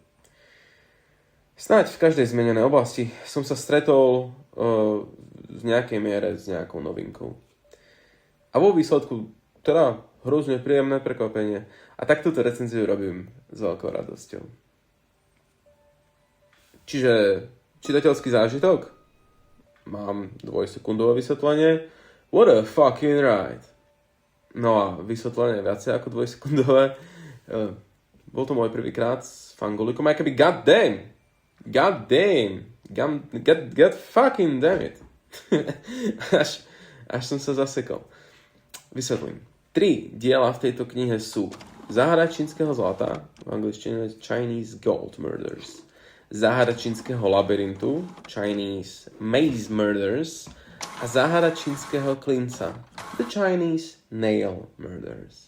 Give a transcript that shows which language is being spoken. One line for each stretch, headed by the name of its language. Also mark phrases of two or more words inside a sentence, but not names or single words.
Slovak: Snáď v každej zmenenej oblasti som sa stretol v nejakej miere s nejakou novinkou. A vo výsledku teda hrozne príjemné prekvapenie. A tak túto recenziu robím s veľkou radosťou. Čiže čitateľský zážitok? Mám 2-sekundové vysvetlenie.
English: What a fucking ride.
Slovak: No a vysvetlenie viacej ako 2-sekundové. Bol to môj prvýkrát s Fangulikom. Aj keby
English: god fucking damn it.
Slovak: až som sa zasekol. Vysvetlím. 3 diela v tejto knihe sú Záhada čínskeho zlata, v angličtine
English: Chinese Gold Murders,
Slovak: Záhada čínskeho labyrintu,
English: Chinese Maze Murders
Slovak: a Záhada čínskeho klinca,
English: The Chinese Nail Murders.